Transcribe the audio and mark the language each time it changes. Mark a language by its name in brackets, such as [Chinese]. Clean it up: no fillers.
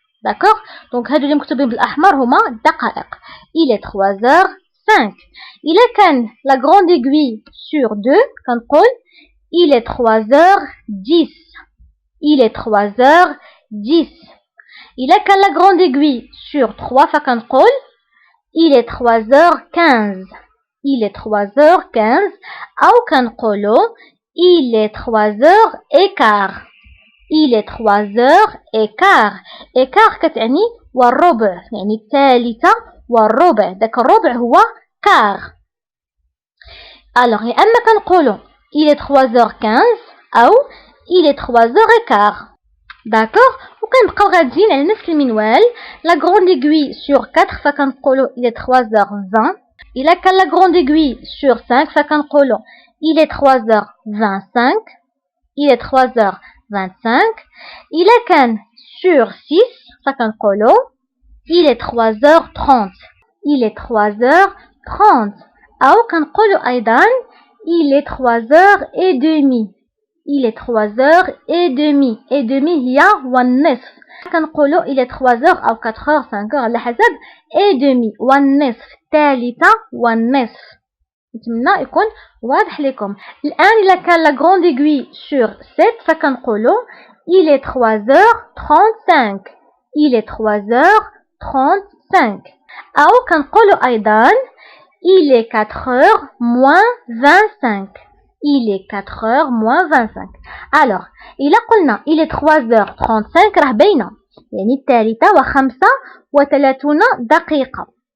[French] D'accord. [Arabic] Donc هادو اللي مكتوبين بالاحمر هما الدقائق. [French] Il est 3h05. إلا كان la grande aiguille sur 2 كنقول il est 3h10. Il est 3h10. إلا كان la grande aiguille sur 3 فكنقول il est 3h15. Il est 3h15 أو كنقولو il est 3h15. Il est 3h15. [Arabic] إيكار كتعني والربع، يعني الثالثة والربع. داك الربع هو كار. [French] ألوغ يا أما كنقولو il est 3h15 أو il est 3h15. داكوغ. وكنبقاو غاديين على نفس المنوال. لا غروند ايغوي سور 4 فكنقولو il est 3h20. إلا كان لا غروند ايغوي سور 5 فكنقولو il est 3h25. il est 3h25. إلا كان sur 6 فكنقولو il est 3h30. il est 3h30. أو كنقولو أيضا il est 3h30. il est 3h30. [Arabic] et demi هي والنصف. [French] كنقولو il est 3h أو 4h 5h على حسب. [Arabic] et demi والنصف، الثالثة والنصف. نتمنى يكون واضح لكم. الآن إلا كان لا غروند ايغوي سور 7 فكنقولو [French] il est 3h35. il est 3h35. أو كنقولو أيضا il est 4h moins 25. il est 4h moins 25. [Arabic] alors إلا قلنا [French] il est 3h35 [Arabic] راه باينة، يعني الثالثة و35 دقيقة.